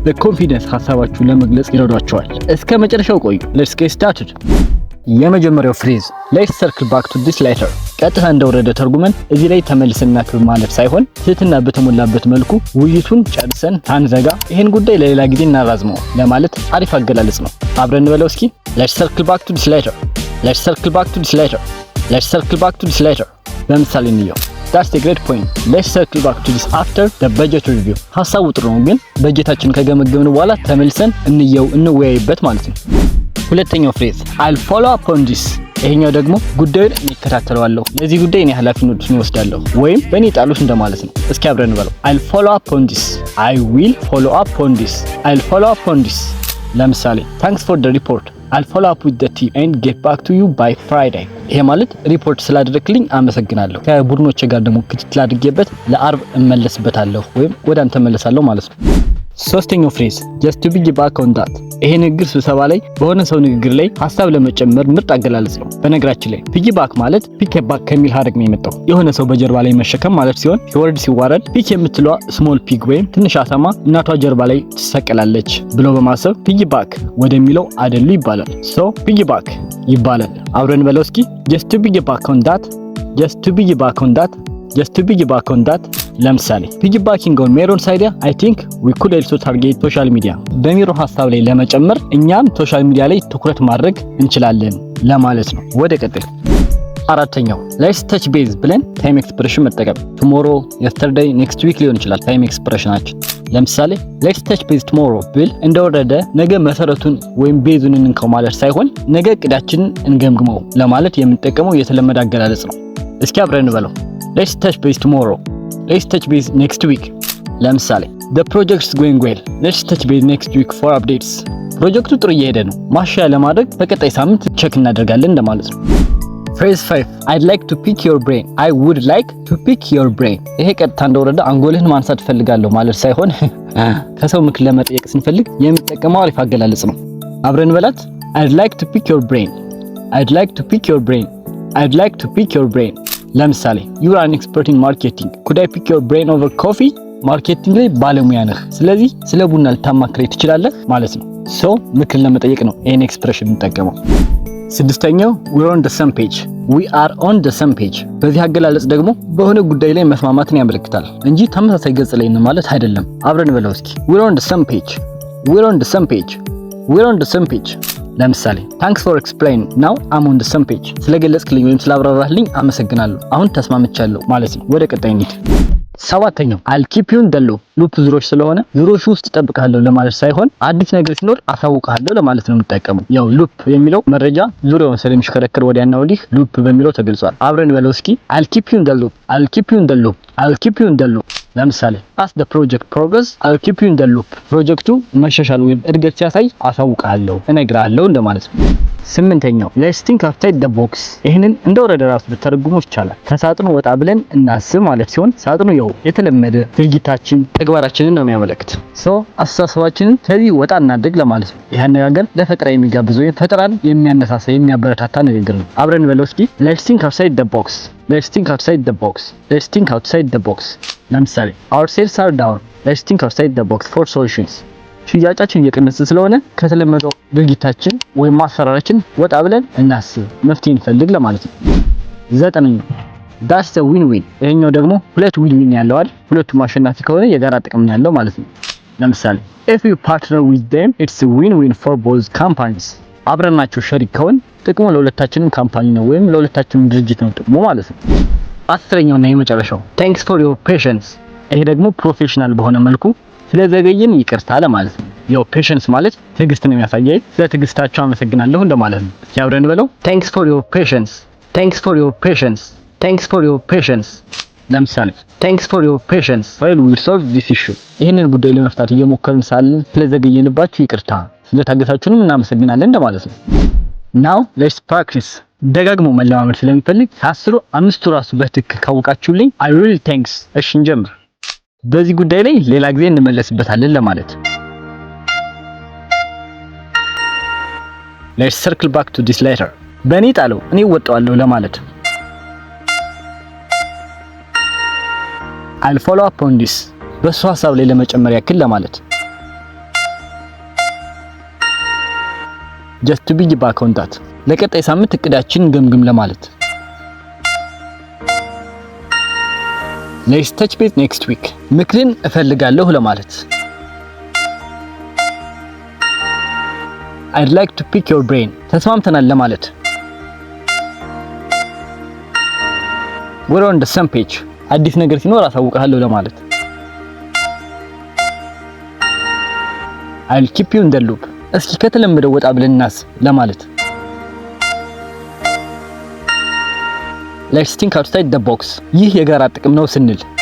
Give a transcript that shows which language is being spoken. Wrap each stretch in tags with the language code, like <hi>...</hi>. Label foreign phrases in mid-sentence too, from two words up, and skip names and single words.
<am>በኮንፊደንስ ሐሳባችሁን ለመግለጽ ይረዷችኋል። እስከ መጨረሻው ቆዩ።</am> <en>Let's get started።</en> <am>የመጀመሪያው ፍሬዝ</am> <en>Let's circle back to this later።</en> <am>ቀጥታ እንደወረደ ተርጉመን እዚህ ላይ ተመልሰን እናክብ ማለት ሳይሆን ትህትና በተሞላበት መልኩ ውይይቱን ጨርሰን ታንዘጋ ይሄን ጉዳይ ለሌላ ጊዜ እናራዝመው ለማለት አሪፍ አገላለጽ ነው። አብረን እንበለው እስኪ።</am> <en>Let's circle back to this later፣ Let's circle back to this later፣ Let's circle back to this later።</en> <am>በምሳሌ እንየው።</am> <en>That's the great point. Let's circle back to this after the budget review.</en> <am>ሐሳቡ ጥሩ ነው፣ ግን በጀታችን ከገመገምን በኋላ ተመልሰን እንወያይበት ማለት ነው። ሁለተኛው ፍሬዝ</am> <en>I'll follow up on this።</en> <am>ይሄኛው ደግሞ ጉዳዩን እኔ እከታተለዋለሁ፣ ለዚህ ጉዳይ እኔ ኃላፊነቱን እወስዳለሁ ወይም በእኔ ጣሉት እንደማለት ነው። እስኪ አብረን እንበለው።</am> <en>I'll follow up on this፣ I will follow up on this፣ I'll follow up on this።</en> <am>ለምሳሌ</am> <en>thanks for the report፣ I'll follow up with the team and get back to you by Friday።</en> <am>ይሄ ማለት ሪፖርት ስላደረክልኝ አመሰግናለሁ፣ ከቡድኖቼ ጋር ደግሞ ክትትል አድርጌበት ለአርብ እመለስበታለሁ ወይም ወደ አንተ እመለሳለሁ ማለት ነው። ሶስተኛው ፍሬዝ</am> <en>just to be back on that።</en> <am>ይሄ ንግግር ስብሰባ ላይ በሆነ ሰው ንግግር ላይ ሐሳብ ለመጨመር ምርጥ አገላለጽ ነው። በነገራችን ላይ</am> <en>pick back</en> <am>ማለት ፒክ ባክ ከሚል ሀረግ ነው የመጣው። የሆነ ሰው በጀርባ ላይ መሸከም ማለት ሲሆን ወርድ ሲዋረድ ፒክ የምትለዋ</am> <en>small pig</en> <am>ወይም ትንሽ አሳማ እናቷ ጀርባ ላይ ትሰቀላለች ብሎ በማሰብ</am> <en>pick back</en> <am>ወደሚለው አደሉ ይባላል። ሶ</am> <en>pick back</en> <am>ይባላል። አብረን በለው እስኪ</am> <en>just to be back on that፣ just to be back on that፣ just to be back on that።</en> <am>ለምሳሌ</am> <en>piggybacking on Meron's idea, I think we could also target social media።</en> <am>በሚሮ ሐሳብ ላይ ለመጨመር እኛም</am> <en>social media</en> <am>ላይ ትኩረት ማድረግ እንችላለን ለማለት ነው። ወደ ቀጥል። አራተኛው</am> <en>let's touch base</en> <am>ብለን</am> <en>time expression</en> <am>መጠቀም።</am> <en>tomorrow፣ yesterday፣ next week</en> <am>ሊሆን ይችላል ታይም ኤክስፕሬሽናችን። ለምሳሌ</am> <en>let's touch base tomorrow</en> <am>ብል እንደወረደ ነገ መሰረቱን ወይም ቤዙን እንንከው ማለት ሳይሆን ነገ እቅዳችንን እንገምግመው ለማለት የምንጠቀመው የተለመደ አገላለጽ ነው። እስኪ አብረን እንበለው።</am> <en>let's touch base tomorrow፣ let's touch base next week።</en> <am>ለምሳሌ</am> <en>the project is going well፣ let's touch base next week for updates።</en> <am>ፕሮጀክቱ ጥሩ እየሄደ ነው፣ ማሻሻያ ለማድረግ በቀጣይ ሳምንት ቼክ እናደርጋለን እንደማለት ነው።</am> <en>phrase 5 I'd like to pick your brain፣ I would like to pick your brain።</en> <am>ይሄ ቀጥታ እንደወረደ አንጎልህን ማንሳት ፈልጋለሁ ማለት ሳይሆን ከሰው ምክር ለመጠየቅ ስንፈልግ የሚጠቀመው አሪፍ አገላለጽ ነው። አብረን በላት።</am> <en>I'd like to pick your brain፣ I'd like to pick your brain፣ I'd like to pick your brain።</en> <am>ለምሳሌ</am> <en>you are an expert in marketing፣ could I pick your brain over coffee?</en> <am>ማርኬቲንግ ላይ ባለሙያ ነህ፣ ስለዚህ ስለ ቡና ልታማክረኝ ትችላለህ ማለት ነው። ሶ ምክር ለመጠየቅ ነው ይሄን ኤክስፕሬሽን እንጠቀመው። ስድስተኛው</am> <en>we're on the same page፣ we are on the same page።</en> <am>በዚህ አገላለጽ ደግሞ በሆነ ጉዳይ ላይ መስማማትን ያመለክታል እንጂ ተመሳሳይ ገጽ ላይ ነው ማለት አይደለም። አብረን በለው እስኪ።</am> <en>we're on the same page፣ we're on the same page፣ we're on the same page።</en> <am>ለምሳሌ</am> <en>thanks for explaining now I'm on the same page።</en> <am>ስለገለጽክልኝ ወይም ስላብራራህልኝ አመሰግናለሁ፣ አሁን ተስማምቻለሁ ማለት ነው። ወደ ቀጣይ እንሂድ። ሰባተኛው</am> <en>I'll keep you in the loop።</en> <am>ሉፕ ዙሮች ስለሆነ ዙሮች ውስጥ እጠብቅሃለሁ ለማለት ሳይሆን አዲስ ነገር ሲኖር አሳውቅሃለሁ ለማለት ነው የምጠቀመው። ያው ሉፕ የሚለው መረጃ ዙሪያውን ስለሚሽከረከር ወዲያና ወዲህ ሉፕ በሚለው ተገልጿል። አብረን በለው እስኪ።</am> <en>I'll keep you in the loop፣ I'll keep you in the loop፣ I'll keep you in the loop።</en> <am>ለምሳሌ</am> <en>as the project progress I'll keep you in the loop።</en> <am>ፕሮጀክቱ መሻሻል ወይም እድገት ሲያሳይ አሳውቅሃለሁ፣ እነግርሃለሁ እንደማለት ነው። ስምንተኛው</am> <en>let's think outside the box።</en> <am>ይሄንን እንደወረደ ራሱ ብትተረጉሙ ይቻላል። ከሳጥኑ ወጣ ብለን እናስብ ማለት ሲሆን ሳጥኑ ያው የተለመደ ድርጊታችን ተግባራችንን ነው የሚያመለክት። ሶ አስተሳሰባችንን ከዚህ ወጣ እናድርግ ለማለት ነው። ይሄ አነጋገር ለፈጠራ የሚጋብዝ ወይም ፈጠራን የሚያነሳሳ የሚያበረታታ ንግግር ነው። አብረን በለው እስኪ።</am> <en>let's think outside the box፣ let's think outside the box፣ let's think outside the box።</en> <am>ለምሳሌ</am> <en>our sales are down፣ let's think outside the box for solutions።</en> <am>ሽያጫችን እየቀነሰ ስለሆነ ከተለመደው ድርጊታችን ወይም ማሰራራችን ወጣ ብለን እናስብ፣ መፍትሄ እንፈልግ ለማለት ነው። ዘጠነኛው</am> <en>that's the win win።</en> <am>ይሄኛው ደግሞ ሁለት</am> <en>win win</en> <am>ያለው አይደል? ሁለቱም አሸናፊ ከሆነ የጋራ ጥቅም ያለው ማለት ነው። ለምሳሌ</am> <en>if you partner with them it's a win win for both companies።</en> <am>አብረናቸው ሸሪክ ከሆን ጥቅሙ ለሁለታችንም ካምፓኒ ነው ወይም ለሁለታችንም ድርጅት ነው ጥቅሙ ማለት ነው። አስረኛውና የመጨረሻው</am> <en>thanks for your patience።</en> <am>ይሄ ደግሞ ፕሮፌሽናል በሆነ መልኩ ስለዘገየን ይቅርታ ለማለት ነው። ያው ፔሸንስ ማለት ትዕግስትን የሚያሳየው ስለ ትዕግስታችሁ አመሰግናለሁ እንደማለት ነው። ያብረን በለው</am> <en>thanks for your patience፣ thanks for your patience፣ thanks for your patience።</en> <am>ለምሳሌ</am> <en>thanks for your patience while we solve this issue።</en> <am>ይሄንን ጉዳይ ለመፍታት እየሞከርን ሳለን ስለዘገየንባችሁ ይቅርታ፣ ስለታገሳችሁንም እናመሰግናለን እንደማለት ነው።</am> <en>now let's practice</en> <am>ደጋግሞ መለማመድ ስለሚፈልግ ከ10 5ቱ ራሱ በትክክል ካወቃችሁልኝ</am> <en>I really thanks።</en> <am>እሺ እንጀምር። በዚህ ጉዳይ ላይ ሌላ ጊዜ እንመለስበታለን ለማለት።</am> <en>Let's circle back to this later።</en> <am>በእኔ ጣለው እኔ ወጣዋለሁ ለማለት።</am> <en>I'll follow up on this።</en> <am>በሱ ሐሳብ ላይ ለመጨመር ያክል ለማለት።</am> <en>Just to be back on that።</en> <am>ለቀጣይ ሳምንት እቅዳችንን ገምግም ለማለት።</am> <en>Let's touch base next week።</en> <am>ምክርን እፈልጋለሁ ለማለት።</am> <en>I'd like to pick your brain።</en> <am>ተስማምተናል ለማለት።</am> <en>We're on the same page።</en> <am>አዲስ ነገር ሲኖር አሳውቅሃለሁ ለማለት።</am> <en>I'll keep you in the loop።</en> <am>እስኪ ከተለመደው ወጣ ብለን እናስብ ለማለት።</am> <en>Let's think outside the box።</en> <am>ይህ የጋራ ጥቅም ነው ስንል።</am>